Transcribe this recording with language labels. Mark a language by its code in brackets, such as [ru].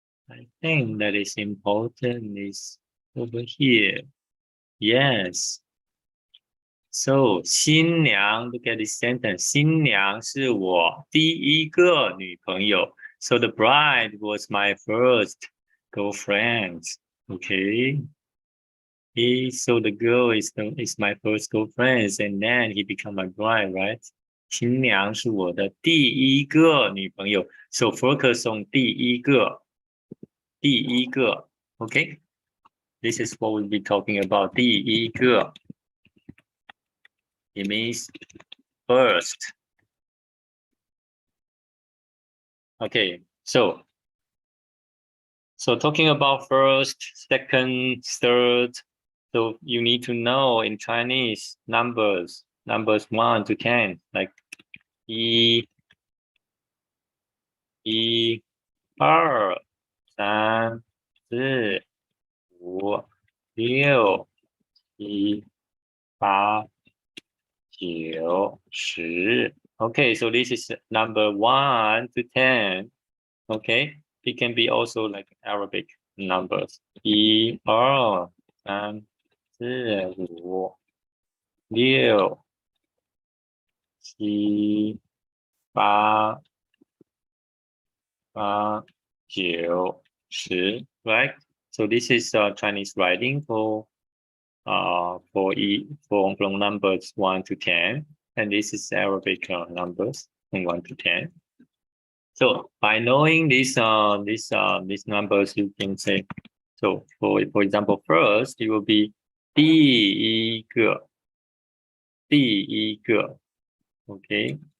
[en] I think that is important is over here. Yes. So 新娘 look at this sentence. [zh] 新娘是我第一个女朋友. [en] So the bride was my first girlfriend. Okay. So the girl is my first girlfriend, and then he become my bride, right? [zh] 新娘是我的第一个女朋友 [en] So focus on 第一个 Okay? This is what we'll be talking about. 第一个 It means first. Okay, so talking about first, second, third, so you need to know in Chinese numbers 1 to 10, like [zh] 一、二、三、四、五、六、七、八、九、十 [en] Okay, so this is number 1 to 10. Okay, it can be also like Arabic numbers. [zh] 一、二、三、四、五、六、七、八、九、十 Right? [en] So this is Chinese writing for from numbers 1 to 10, and this is Arabic numbers from 1 to 10. So by knowing these numbers, you can say, so for example, first it will be 第一个 okay.